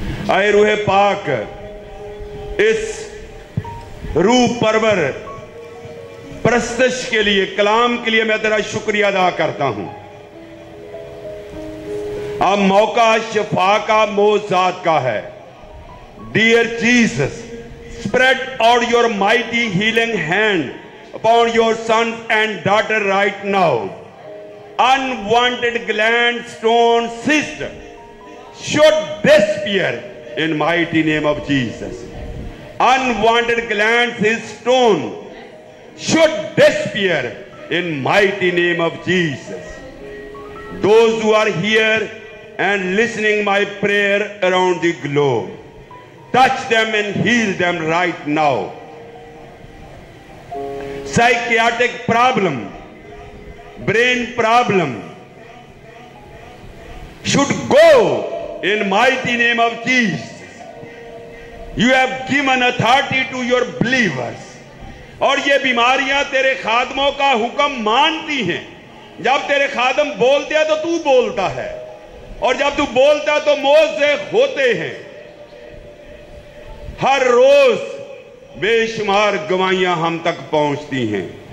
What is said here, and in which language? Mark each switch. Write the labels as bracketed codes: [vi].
[hi] ऐ रूह पाक, इस रूह परवर परस्तश के लिए, कलाम के लिए मैं तेरा शुक्रिया अदा करता हूं। अब मौका शफा का, मोजात का है। [en] Dear Jesus, spread out your mighty healing hand upon your sons and daughter right now. Unwanted gland, stone, cyst should disappear in mighty name of Jesus. Unwanted gland, cyst, stone should disappear in mighty name of Jesus. Those who are here and listening my prayer around the globe, touch them and heal them right now. Psychiatric problem, brain problem should go in mighty name of Jesus. You have given authority to your believers. [hi] और ये बीमारियां तेरे खादमों का हुक्म मानती हैं। जब तेरे खादम बोलते हैं तो तू बोलता है, और जब तू बोलता है तो मौजे होते हैं। हर रोज बेशुमार गवाहियां हम तक पहुंचती हैं।